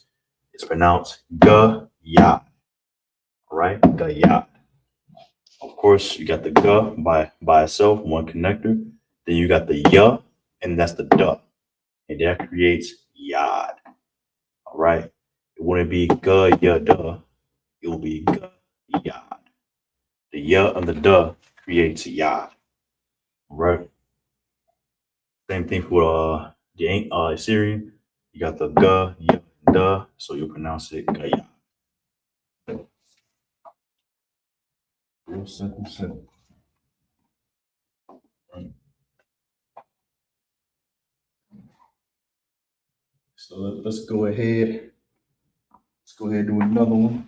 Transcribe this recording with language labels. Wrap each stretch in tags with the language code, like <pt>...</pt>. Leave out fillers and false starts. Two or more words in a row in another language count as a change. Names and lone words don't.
<en>It's pronounced gayad. All right, gayad. Of course, you got the ga by itself, one connector. Then you got the ya, and that's the duh. And that creates yad. All right. It wouldn't be ga ya duh. It will be ga yad. The ya and the duh creates yad. All right. Same thing for the Assyrian. You got the ga, ya, duh, so you pronounce it ga ya. Real simple, simple. Right. So let's go ahead. Let's go ahead and do another one.</en>